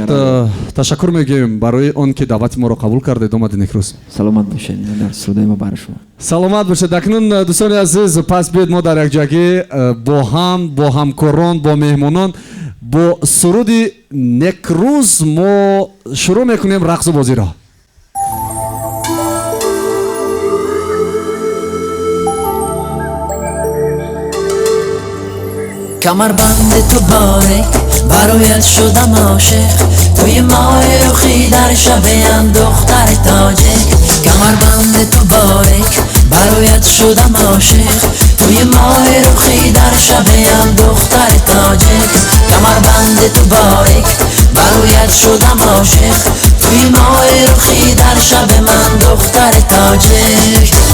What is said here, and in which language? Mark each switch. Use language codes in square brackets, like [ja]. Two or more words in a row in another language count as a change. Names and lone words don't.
[tg] ташаккур мегӯем барои он ки даъвати моро қабул кардед омади Некрус. саломат бошед дар студияи мо барои шумо. саломат бошед. акнун дӯстони азиз, пас биед мо дар якҷоягӣ бо ҳам, бо ҳамкорон, бо меҳмонон, бо суруди Некрус мо шурӯъ мекунем рақсу бозиро. камарбанд ту борик бароят шудам ошиқ туи моҳ рухи дар шабем духтар тоҷик камарбанд ту борик бароят шудам ошиқ туи моҳ рухи дар шабем духтар тоҷик камарбанд ту борик бароят шудам ошиқ туи моҳ рухи дар шаб ман духтар тоҷик